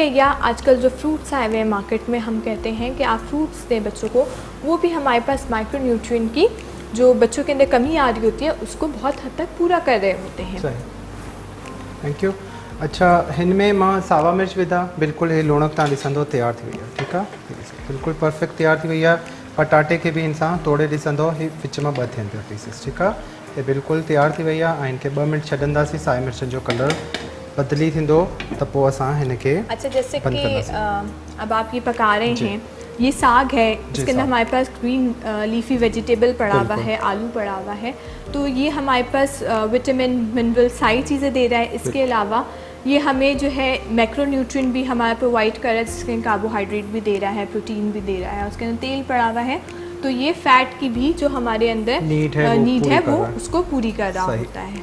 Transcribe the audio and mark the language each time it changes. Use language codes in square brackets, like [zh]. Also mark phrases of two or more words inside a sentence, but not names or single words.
[ur] یا آج کل جو فروٹس آئے ہوئے ہیں مارکیٹ میں، ہم کہتے ہیں کہ آپ فروٹس دیں بچوں کو، وہ بھی ہمارے پاس [en] micro nutrient [ur] کی جو بچوں کے اندر کمی آ رہی ہوتی ہے اس کو بہت حد تک پورا کر رہے ہوتے ہیں. [en] Thank you. [sd] अच्छा, हिनमें मां सावा मिर्च विधा, बिल्कुल ये लूणक तव्हां ॾिसंदो तैयार थी वई आहे, ठीकु आहे, बिल्कुलु परफेक्ट तैयार थी वई आहे। पटाटे के भी इंसान तोड़े ॾिसंदो, ही विच में 2 थियनि पिया पीसिस, ठीकु आहे, ये बिल्कुल तैयार थी वई आहे। ऐं इनखे 2 मिनट छॾंदासीं, साई मिर्चनि जो कलर बदली थींदो त पोइ असां हिनखे [ur] اچھا، جیسے کہ اب آپ یہ پکا رہے ہیں، یہ ساگ ہے، اس کے اندر ہمارے پاس [en] green leafy vegetable [ur] پڑا ہوا ہے، آلو پڑا ہوا ہے، تو یہ ہمارے پاس [en] vitamin mineral [ur] ساری چیزیں دے رہا ہے. اس کے علاوہ یہ ہمیں جو ہے میکرونیوٹرینٹ بھی ہمارا پرووائیڈ کر رہا ہے، جس کے کاربوہائیڈریٹ بھی دے رہا ہے، پروٹین بھی دے رہا ہے، اس کے اندر تیل پڑا ہوا ہے، تو یہ فیٹ کی بھی جو ہمارے اندر نیڈ ہے وہ اس کو پوری کر رہا ہوتا ہے.